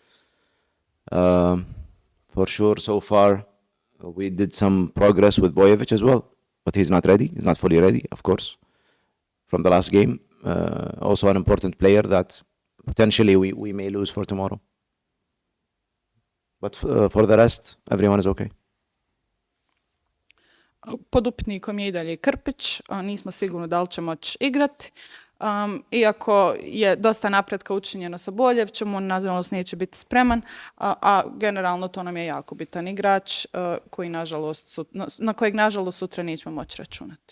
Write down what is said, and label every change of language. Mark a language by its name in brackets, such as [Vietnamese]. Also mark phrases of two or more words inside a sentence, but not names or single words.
[English] For sure, so far, we did some progress with Bojevic as well, but he's not ready. He's not fully ready, of course, from the last game. Also an important player that potentially we may lose for tomorrow. But for the rest, everyone is okay. [Bosnian] Pod upitnikom je i dalje Krpić, nismo sigurni da li će moći igrati. Iako je dosta napretka učinjeno sa Boljevćem, on nažalost neće biti spreman, a generalno to nam je jako bitan igrač na kojeg nažalost sutra nećemo moći računati.